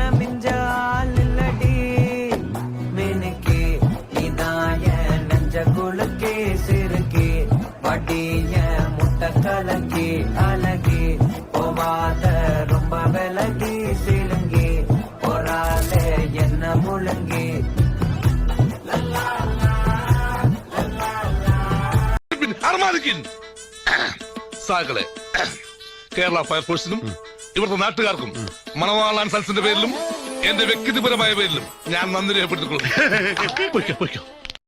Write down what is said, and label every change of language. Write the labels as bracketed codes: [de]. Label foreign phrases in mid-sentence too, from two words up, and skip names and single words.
[ta] மிஞ்சாலடி மினுக்கி இதாய நெஞ்ச குலுக்கி சிறுக்கி படிய முட்டை கலக்கி அழகி போவாத ரொம்ப விலகி சிலுங்கி பொறாலே என்ன முழுங்கி [ml] സാകളെ കേരള ഫയർഫോഴ്സിനും ഇവിടുത്തെ നാട്ടുകാർക്കും മണവാളാൻ സൽസിന്റെ പേരിലും എന്റെ വ്യക്തിപരമായ പേരിലും ഞാൻ നന്ദി രേഖപ്പെടുത്തിക്കൊള്ളുന്നു.